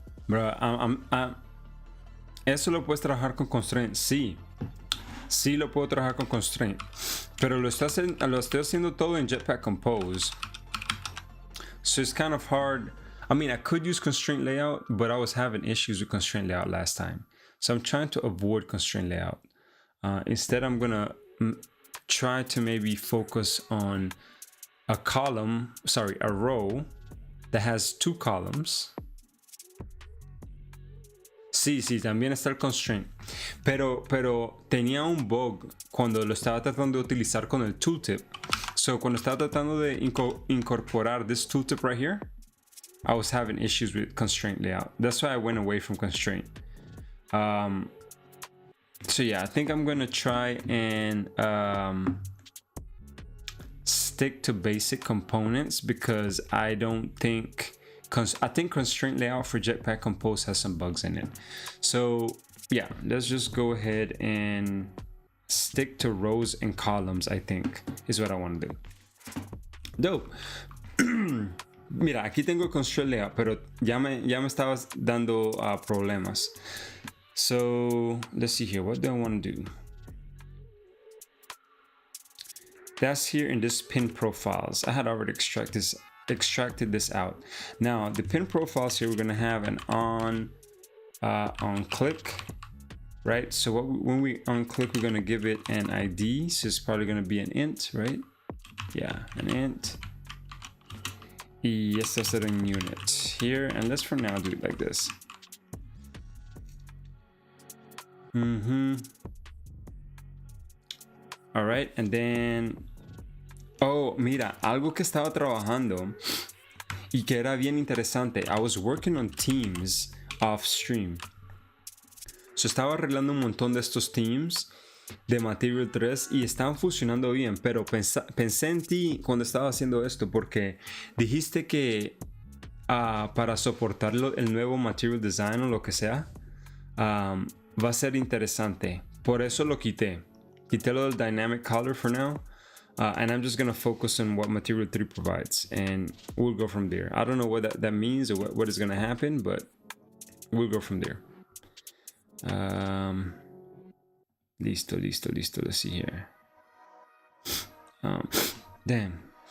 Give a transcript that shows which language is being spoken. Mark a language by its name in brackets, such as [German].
[Spanish] Bro, eso lo puedes trabajar con constraint, sí. Sí lo puedo trabajar con constraint. Pero lo estoy haciendo todo en Jetpack Compose. [English] So it's kind of hard. I mean, I could use constraint layout, but I was having issues with constraint layout last time. So I'm trying to avoid constraint layout. Instead, I'm gonna try to maybe focus on a row that has 2 columns. [Spanish] Sí, también está el constraint. Pero tenía un bug cuando lo estaba tratando de utilizar con el tooltip. [English] So [Spanish] cuando estaba tratando de incorporar [English] this tooltip right here, I was having issues with constraint layout. That's why I went away from constraint. So yeah, I think I'm gonna try and stick to basic components because I think constraint layout for Jetpack Compose has some bugs in it. So yeah, let's just go ahead and stick to rows and columns, I think is what I want to do. Dope. [Spanish] Mira, aquí tengo el constraint layout, pero ya me estabas dando problemas. [English] So let's see here. What do I want to do? That's here in this pin profiles. I had already extracted this out. Now the pin profiles here, we're gonna have an on click, right? So when we on click, we're gonna give it an ID. So it's probably gonna be an int, right? Yeah, an int. Yes, that's a unit here, and let's for now do it like this. All right, and then [Spanish] mira, algo que estaba trabajando y que era bien interesante. [English] I was working on themes off stream. [Spanish] So estaba arreglando un montón de estos themes de Material 3 y estaban funcionando bien, pero pensé en ti cuando estaba haciendo esto porque dijiste que para soportar el nuevo Material Design o lo que sea, va a ser interesante. Por eso lo quité. Quité lo del Dynamic Color [English] for now. And I'm just going to focus on what Material 3 provides. And we'll go from there. I don't know what that means or what is going to happen, but we'll go from there. [Spanish] Listo. [English] Let's see here. Damn.